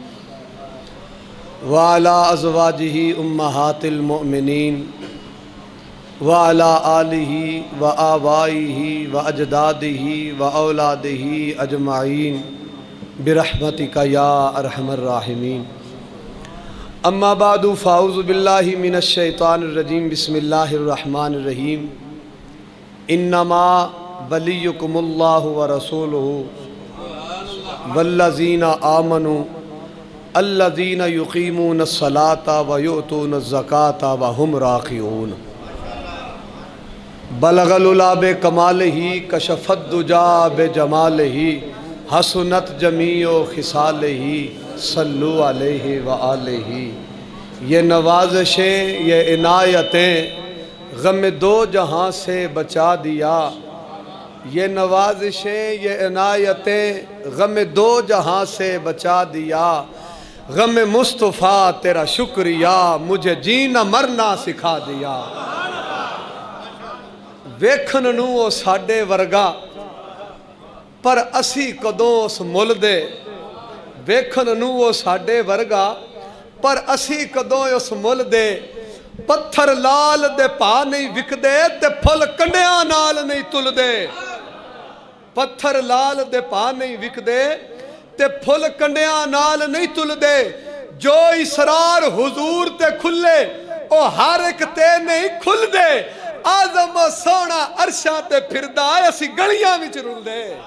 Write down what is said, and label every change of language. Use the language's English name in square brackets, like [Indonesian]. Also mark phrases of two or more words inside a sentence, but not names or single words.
[Arabic] وعلی ازواجہ امہات المؤمنین وعلی آلہ وآبائہ واجدادہ واولادہ اجمعین برحمتک یا ارحم الراحمین اما بعد فاعوذ باللہ من الشیطان الرجیم بسم اللہ الرحمن الرحیم انما ولیکم اللہ ورسولہ والذین آمنوا الذین یقیمون الصلاة ویؤتون الزکاة وهم راکعون بلغ العلا بکمالہ کشف الدجا بجمالہ حسنت جمیع خصالہ صلو علیہ وآلہ۔ [Urdu] یہ نوازشیں یہ عنایتیں غم دو جہاں سے بچا دیا، یہ نوازشیں یہ عنایتیں غم دو جہاں سے بچا دیا، غم مصطفیٰ تیرا شکریہ مجھے جینا مرنا سکھا دیا۔ [Punjabi] ویکھن نوں او ساڈے ورگا پر اسی کدوں اس مل دے، ویکھن نوں او ساڈے ورگا پر اسی کدوں اس مل دے، پتھر لال دے پا نہیں وک دے تے پھل کنڈیاں نال نہیں تل دے، پتھر لال دے پا نہیں وک دے تے پھل کنڈیاں نال نہیں تل دے، جو اسرار حضور تے کھلے او ہر ایک تے نہیں کھل دے، آزم و سونا عرشاں تے پھردا اسی گلیاں وچ رل دے۔